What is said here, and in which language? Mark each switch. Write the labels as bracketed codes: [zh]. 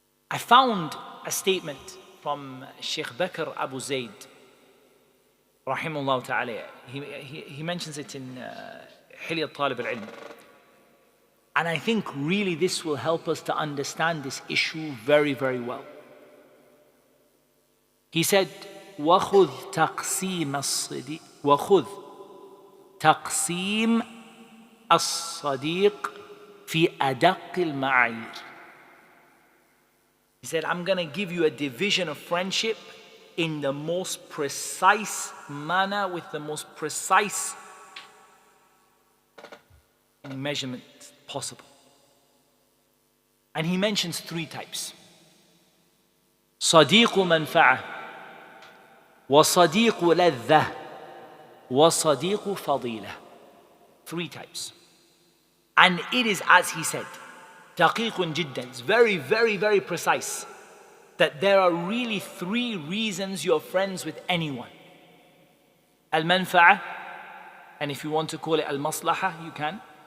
[en] I found a statement from Sheikh Bakr Abu Zayd, rahimahullah ta'ala. He mentions it in Hilya Talib al-Ilm. And I think really this will help us to understand this issue very, very well. He said, [ar] وَخُذْ تَقْسِيمَ الصَّدِيقِ وَخُذْ تَقْسِيمَ الصَّدِيقِ فِي أَدَقِّ الْمَعَايِيرِ. [en] He said, I'm going to give you a division of friendship in the most precise manner, with the most precise measurement possible. And he mentions 3 types. [ar] صديق منفعة وصديق لذة وصديق فضيلة. [en] 3 types. And it is as he said, [ar] دقيق جدا. [en] It's very, very, very precise. That there are really 3 reasons you're friends with anyone. Al-manfa'a, and if you want to call it al-maslaha, you can.